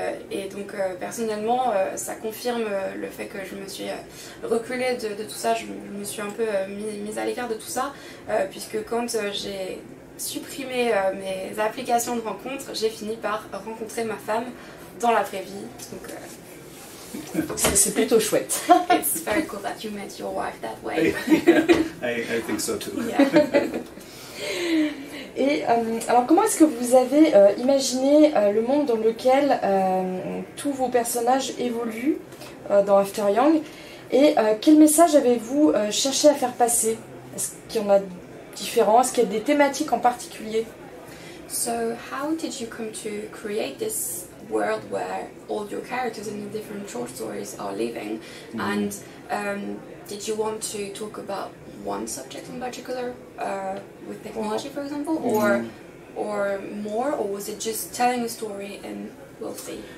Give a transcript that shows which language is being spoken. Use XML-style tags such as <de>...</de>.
<fr>et donc personnellement ça confirme le fait que je me suis reculée de tout ça, je me suis un peu mise à l'écart de tout ça, puisque quand j'ai supprimé mes applications de rencontre, j'ai fini par rencontrer ma femme dans la vraie vie. Donc, c'est plutôt chouette.</fr> <en>It's very cool that you met your wife that way. I think so too. Yeah.</en> <fr>Et alors comment est-ce que vous avez imaginé le monde dans lequel tous vos personnages évoluent dans After Yang, et quel message avez-vous cherché à faire passer? Est-ce qu'il y en a différents? Est-ce qu'il y a des thématiques en particulier?</fr> <en>So how did you come to create this world where all your characters in the different short stories are living? And did you want to talk about one subject in particular, with technology for example, or more, or was it just telling a story and we'll see?</en>